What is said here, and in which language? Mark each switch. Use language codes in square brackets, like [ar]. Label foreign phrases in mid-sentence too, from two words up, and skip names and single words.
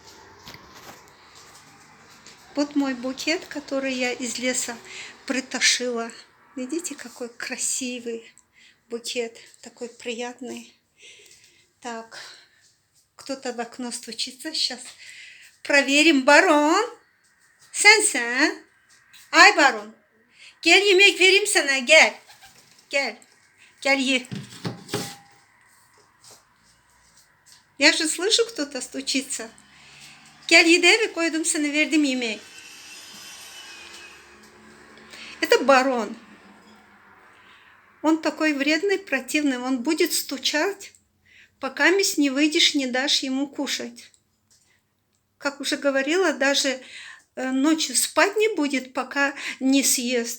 [ru] Вот мой букет, который я из леса притащила. Видите, какой красивый букет, такой приятный. Так, кто-то в окно стучится. Сейчас проверим. [gag] Baron, sensen. Ay Baron. Gel yemek vereyim sana, gel. Gel. Gel ye. [ru] Я же слышу, кто-то стучится. [gag] Gel ye de ve koydum sana, verdim yemeği. [ru] Это Барон. Он такой вредный, противный. Он будет стучать, пока не выйдешь, не дашь ему кушать. Как уже говорила, даже ночью спать не будет, пока не съест.